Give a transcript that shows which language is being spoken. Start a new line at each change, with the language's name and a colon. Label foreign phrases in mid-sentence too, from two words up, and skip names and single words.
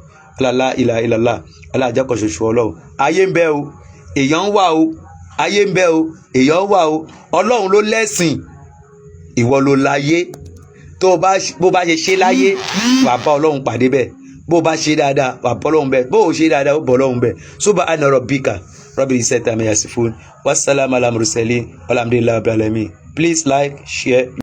Yoruba: alala ilà ilàlá aláàjákọ̀ ṣoṣo Ọlọ́run. ayé ń bẹ o, èèyàn ń wà o. ayé ń bẹ o, èèyàn ń wà o. Ọlọ́run ló lẹ́sìn, ìwọ ló láyé. bó bá ṣe ṣe láyé wà bá Ọlọ́run pàdé bẹ́ẹ̀. bó bá ṣe dáadáa wà bọ́ Ọlọ́run bẹ́ẹ̀. bó ṣe dáadáa ó bọ́ Ọlọ́run bẹ́ẹ̀.
Arabic: سبحان ربك رب العزة عما يصفون والسلام على مرسلين والحمد لله رب العالمين.
English: Please like, share.